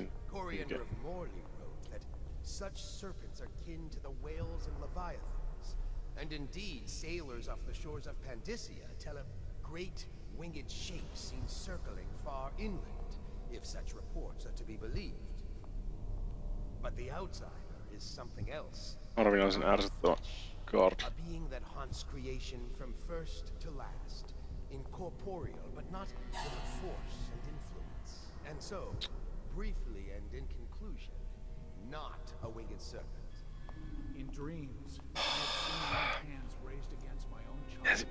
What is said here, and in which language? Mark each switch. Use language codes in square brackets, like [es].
[en] Coriander of Morley wrote that such serpents are kin to the whales and leviathans. And indeed, sailors off the shores of Pandyssia tell of great winged shapes seen circling far inland, if such reports are to be believed. But the outsider is something else. [fi] Harvinaisen ärsyttävä card. [en] A being that haunts creation from first to last, incorporeal but not without force and influence. And so, briefly and in conclusion, not a winged serpent. In dreams, I have seen my hands raised against my own child.